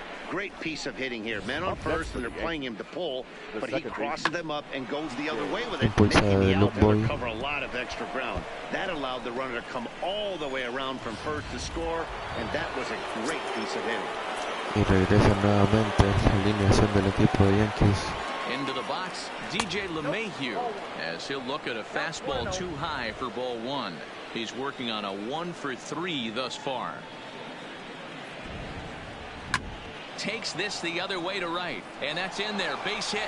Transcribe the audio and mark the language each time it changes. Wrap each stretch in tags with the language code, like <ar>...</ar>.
<en>Great piece of hitting here. Men on first, and they're playing him to pull, but he crosses them up and goes the other way with it, making the outfielder cover a lot of extra ground. That allowed the runner to come all the way around from first to score, and that was a great piece of hitting.</en> <es>Y regresa nuevamente la alineación del equipo de Yankees.</es> <en>Into the box, DJ LeMahieu, as he'll look at a fastball too high for ball one. He's working on a 1-for-3 thus far. Takes this the other way to right, and that's in there. Base hit.</en>